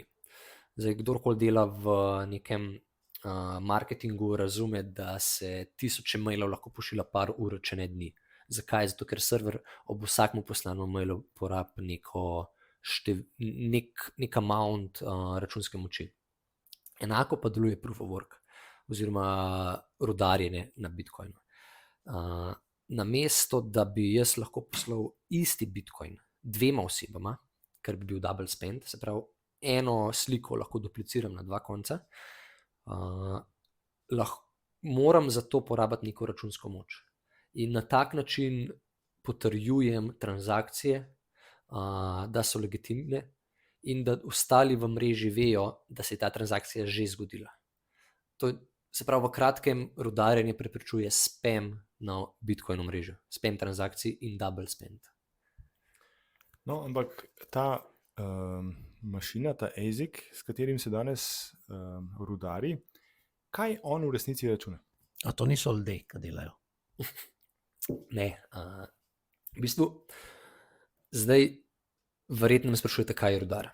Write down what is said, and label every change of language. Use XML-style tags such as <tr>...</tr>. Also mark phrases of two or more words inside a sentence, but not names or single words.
<sl>Zdaj, kdorkoli dela v nekem marketingu, razume, da se 1000 mailov lahko pošilja par ur, če ne dni. Zakaj? Zato, ker server ob vsakem poslanem mailu porabi nek amount računske moči. Enako pa deluje</sl> <en>proof of work</en> <sl>oziroma rudarjenje na Bitcoinu. namesto da bi jaz lahko poslal isti bitcoin dvema osebama, ker bi bil</sl> <en>double spend,</en> <sl>se pravi, eno sliko lahko dupliciram na dva konca, moram za to porabiti neko računsko moč. In na tak način potrjujem transakcije, da so legitimne in da ostali v mreži vejo, da se je ta transakcija že zgodila. To se pravi, v kratkem rudarjenje preprečuje spam na Bitcoin omrežju, spam transakcij in</sl> <en>double spend.</en> <sl>No, ampak ta mašina, ta ASIC, s katerim se danes rudari, kaj on v resnici računa? A to niso ljudje, ki delajo? Ne. V bistvu, zdaj verjetno me sprašujete, kaj je rudar.</sl>